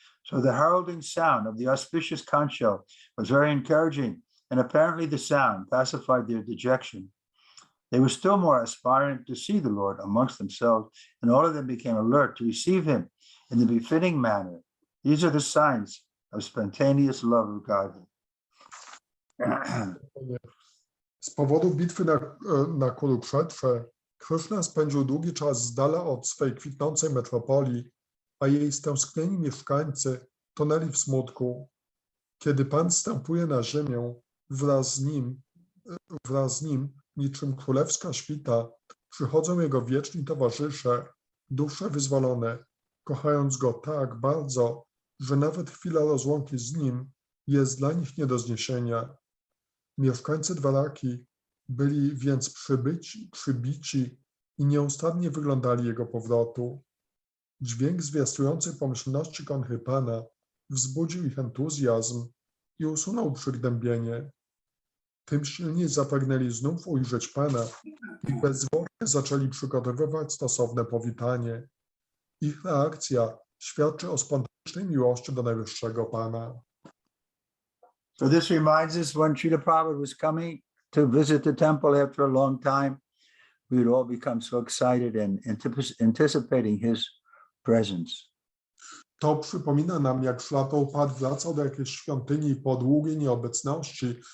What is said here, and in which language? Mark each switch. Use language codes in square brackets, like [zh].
[en] So the heralding sound of the auspicious conch shell was very encouraging, and apparently the sound pacified their dejection. They were still more aspiring to see the Lord amongst themselves, and all of them became alert to receive him in the befitting manner. These are the signs of spontaneous love of God. [pl] Z powodu bitwy na Kurukshetrze Kryszna spędził długi czas z dala od swej kwitnącej metropolii, a jej stęsknieni mieszkańcy tonęli w smutku. Kiedy Pan zstępuje na ziemię, wraz z nim, niczym królewska świta, przychodzą jego wieczni towarzysze, dusze wyzwolone, kochając go tak bardzo, że nawet chwila rozłąki z nim jest dla nich nie do zniesienia. Mieszkańcy Dwaraki byli więc przybici i nieustannie wyglądali jego powrotu. Dźwięk zwiastujący pomyślności konchy Pana wzbudził ich entuzjazm i usunął przygnębienie. Tym silniej zapragnęli znów ujrzeć Pana i bezzwłocznie zaczęli przygotowywać stosowne powitanie. Ich reakcja świadczy o spontanicznej miłości do Najwyższego Pana. [en] So this reminds us when Srila Prabhupada was coming to visit the temple after a long time, we would all become so excited and anticipating his presence. [pl] To przypomina nam, jak Śrila Prabhupada wracał do jakiejś świątyni po długiej nieobecności.